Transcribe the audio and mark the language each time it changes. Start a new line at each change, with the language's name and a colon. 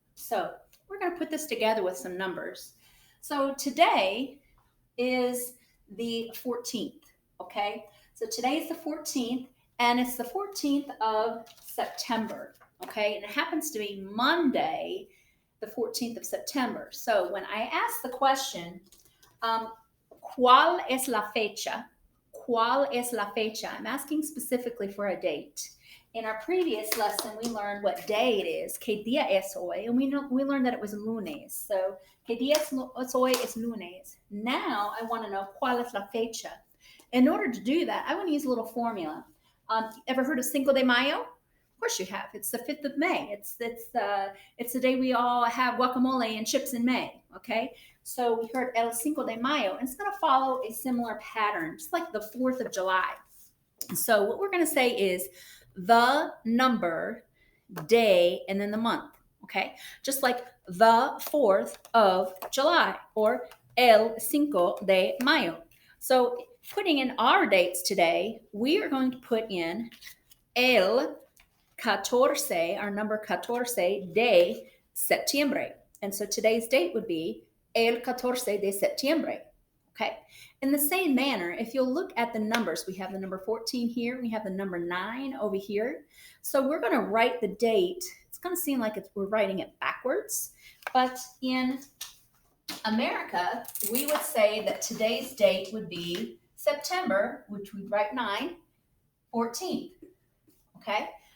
English: So we're going to put this together with some numbers. So today is the 14th, okay? So today is the 14th, and it's the 14th of September, okay? And it happens to be Monday, the 14th of September. So when I ask the question,
Spanish: ¿cuál es la fecha? ¿Cuál es la fecha?
English: I'm asking specifically for a date. In our previous lesson, we learned what day it is.
Spanish: ¿Qué día es hoy?
English: And we learned that it was lunes.
Spanish: So, ¿qué día es hoy? Es lunes.
English: Now, I want to know
Spanish: ¿cuál es la fecha?
English: In order to do that, I want to use a little formula. Ever heard of Cinco de Mayo? Of course you have. It's the 5th of May. It's the day we all have guacamole and chips in May. Okay, so we heard El Cinco de Mayo, and it's going to follow a similar pattern, just like the 4th of July. So what we're going to say is the number, day, and then the month. Okay, just like the 4th of July or El Cinco de Mayo. So putting in our dates today, we are going to put in el 14, our number 14 de septiembre. And so today's date would be el 14 de septiembre. Okay. In the same manner, if you'll look at the numbers, we have the number 14 here, we have the number 9 over here. So we're going to write the date. It's going to seem like we're writing it backwards, but in America, we would say that today's date would be September, which we'd write 9/14. Okay.